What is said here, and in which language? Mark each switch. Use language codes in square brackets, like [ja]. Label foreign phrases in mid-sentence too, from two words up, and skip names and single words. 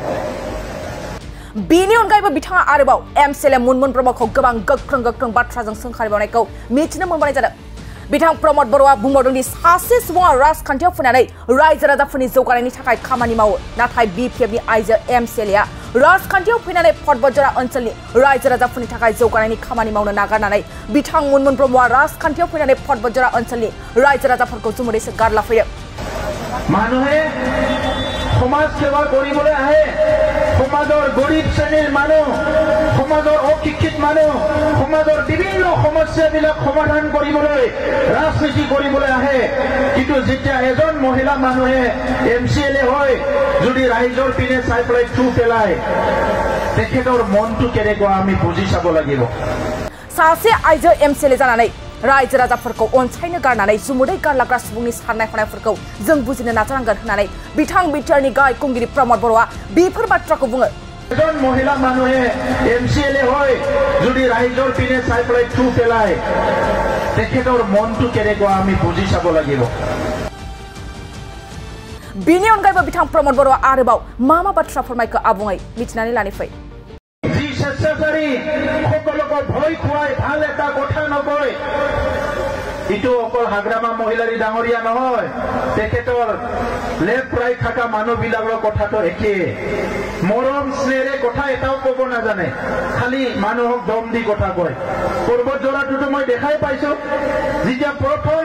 [brx] बेनि अनगायैबो बिथाङा आरोबाव एमसिएलए मुनमुन ब्रह्मखौ गोबां गोख्रों गोख्रों बाथ्राजों सोंखारिबावनायखौ मिथिनो मोननाय जादों बिथां प्रमद बर'आ बुंबावदों दि सासे सुबुङा राजखान्थियाव फैनानै रायजो राजाफोरनि जौगानायनि थाखाय खामानि मावो नाथाय बिपिएफनि आइजो एमसिएलएआ राजखान्थियाव फैनानै पदबजरा ओनसोलनि रायजो राजाफोरनि थाखाय जौगानायनि खामानि मावनो नागारनानै बिथां मुनमुन ब्रह्मआ राजखान्थियाव फैनानै पदबजरा ओनसोलनि रायजो राजाफोरखौ जुमुदैसो गारलाफैयो [as] মানুহে সমাজ সেৱা কৰিবলৈ আহে সমাজৰ গৰীব শ্ৰেণীৰ মানুহ সমাজৰ অশিক্ষিত মানুহ সমাজৰ বিভিন্ন সমস্যাবিলাক সমাধান কৰিবলৈ ৰাজনীতি কৰিবলৈ আহে কিন্তু যেতিয়া এজন মহিলা মানুহে এমচিএলএ হয় যদি ৰাইজৰ পিনে চাই পেলাই থু পেলায় তেখেতৰ মনটো কেনেকুৱা আমি বুজি চাব লাগিব [brx] सासे आइजो एमसिएलए जानानै रायजो राजाफोरखौ अनसायनो गारनानै जुमुदै गारलाग्रा सुबुंनि साननाय हनायफोरखौ जों बुजिनो नाजानांगोन होननानै बिथां बिटिआरनि गाहाय खुंगिरि प्रमद बर'आ बेफोर बाथ्राखौ बुङो [as] এজন মহিলা মানুহে এমচিএলএ হয় যদি ৰাইজৰ পিনে চাই পেলাই থু পেলায় তেখেতৰ মনটো কেনেকুৱা আমি বুজি চাব লাগিব [brx] बेनि अनगायैबो बिथां प्रमद बर'आ आरोबाव मा बाथ्रा फोरमायखो आबुङै मिथिनानै लानि फै [as] স্বেচ্ছাচাৰী সকলক ভয় খুৱাই ভাল এটা কথা নকয় ইটো অকল হাগ্ৰামা মহিলাৰী ডাঙৰীয়া নহয় তেখেতৰ [en] left right [as] থকা মানুহবিলাকৰ কথাটো একে মৰম স্নেহেৰে কথা এটাও ক'ব নাজানে খালি মানুহক দম দি কথা কয় পৰ্বতজৰাটোতো মই দেখাই পাইছো যেতিয়া প্ৰথম